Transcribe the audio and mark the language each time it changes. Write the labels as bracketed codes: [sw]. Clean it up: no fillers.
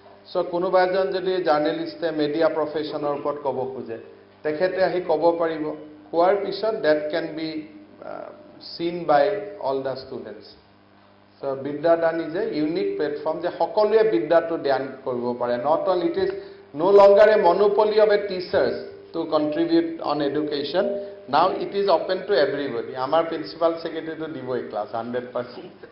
[as] So কোনোবা এজন যদি জাৰ্নেলিষ্টে মিডিয়া প্ৰফেশ্যনৰ ওপৰত ক'ব খোজে তেখেতে আহি ক'ব পাৰিব, কোৱাৰ পিছত [en] Date can be seen by all the students. So Bidyadan is a unique platform [as] যে সকলোৱে বিদ্যাটো দান কৰিব পাৰে। [en] Not only it is no longer a monopoly of a teachers to contribute on education, now it is open to everybody. [as] আমাৰ principal ছেক্ৰেটাৰীটো দিব এই class 100%.